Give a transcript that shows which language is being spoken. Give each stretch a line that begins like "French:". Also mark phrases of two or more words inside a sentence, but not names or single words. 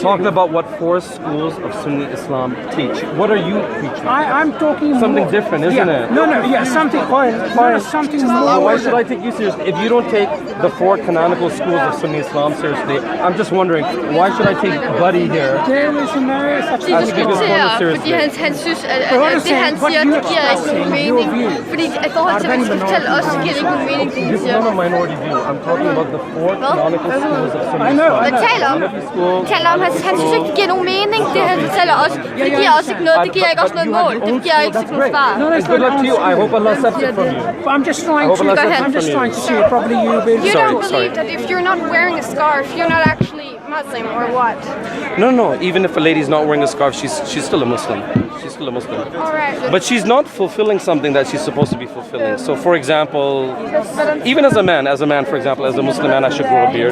English: talking about what 4 schools of Sunni Islam teach. What are you preaching? I'm talking Something more. different, isn't it? No, something Fine. No, something more. Why should I take you seriously? If you don't take the 4 canonical schools of Sunni Islam seriously, I'm just wondering, why should I take Buddy here? There is no such
Danish: De
English: thing.
Danish: diskuterer, fordi han synes, at det han siger, det giver ikke nogen mening. Fordi i forhold til, hvad de skal fortælle os, så giver det ikke nogen mening, det de
English: This is
Danish: siger.
English: not a minority view. I'm talking about the 4 canonical schools of Sunni I know, Islam.
Danish: Hvad taler om?
English: Hanafi school.
Danish: Taler om, han synes ikke, det giver nogen mening, det han fortæller os. Det giver også ikke noget, det giver ikke også noget mål, det giver ikke nogen svar.
English: And good luck to you. I hope Allah accepts it from you. I'm just trying I hope Allah to. accepts I'm it just trying to see. Probably you will. You Sorry, don't sorry. believe that if you're not wearing a scarf, you're not actually Muslim or what? No. Even if a lady's not wearing a scarf, she's still a Muslim. She's still a Muslim. All right. But she's not fulfilling something that she's supposed to be fulfilling. So, for example, even as a man, for example, as a Muslim man, I should grow a beard.